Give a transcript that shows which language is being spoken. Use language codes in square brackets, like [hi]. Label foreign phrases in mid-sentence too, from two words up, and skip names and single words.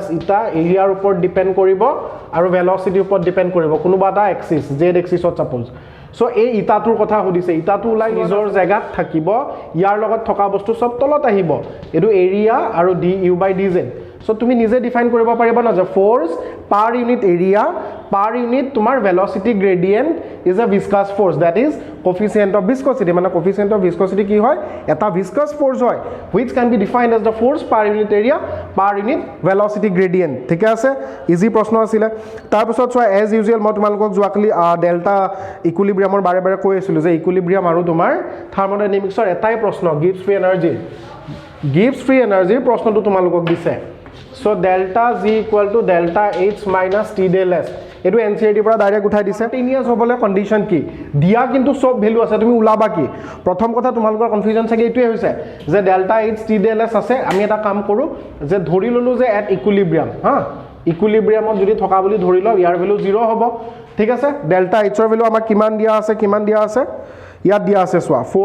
[as] ইটা এৰিয়াৰ ওপৰত ডিপেন্ড কৰিব আৰু ভেলোচিটিৰ ওপৰত ডিপেন্ড কৰিব কোনোবা এটা [en] axis z [as] এক্সিসত [en] suppose so [as] এই ইটাটোৰ কথা সুধিছে ইটাটো ওলাই নিজৰ জায়গাত থাকিব ইয়াৰ লগত থকা বস্তু সব তলত আহিব এটো এৰিয়া আৰু [en] d u by d z so [as] তুমি নিজে ডিফাইন কৰিব পাৰিবা না যে [en] force per unit area per unit [as] তোমার [en] velocity gradient is a viscous force that is coefficient of viscosity [as] মানে [en] coefficient of viscosity [as] কি হয় এটা [en] viscous force [as] হয় [en] which can be defined as the force per unit area per unit velocity gradient [as] ঠিক আছে ইজি প্ৰশ্ন আছিল তাৰ পিছত চোৱা [en] as usual [as] মই তোমালোকক যোৱাকালি [en] delta equilibrium [as] বাৰে বাৰে কৈ আছিলো যে ইকুইলিব্ৰিয়াম আৰু তোমাৰ থাৰ্মোডাইনামিক্সৰ এটাই প্ৰশ্ন গিভছ [en] free energy [as] প্ৰশ্নটো তোমালোকক দিছে [en] so delta g equal to delta h minus t del s [as] এটো এনসিআরটি পৰা ডাইৰেক্ট উঠাই দিছে টিনিয়াস হ'বলে কন্ডিশন কি দিয়া কিন্তু সব ভ্যালু আছে তুমি উলাবা কি প্ৰথম কথা তোমালোকৰ কনফিউজন থাকে এটোৱে হৈছে যে [en] delta h t del s [as] আছে আমি এটা কাম কৰো যে ধৰি ললো যে [en] at equilibrium [as] হা ইকুইলিব্ৰিয়ামত যদি থকা বুলি ধৰি লও ইয়াৰ ভ্যালু 0 হ'ব ঠিক আছে [en] delta h [as] ৰ ভ্যালু আমাক কিমান দিয়া আছে ইয়াত দিয়া আছে সোৱা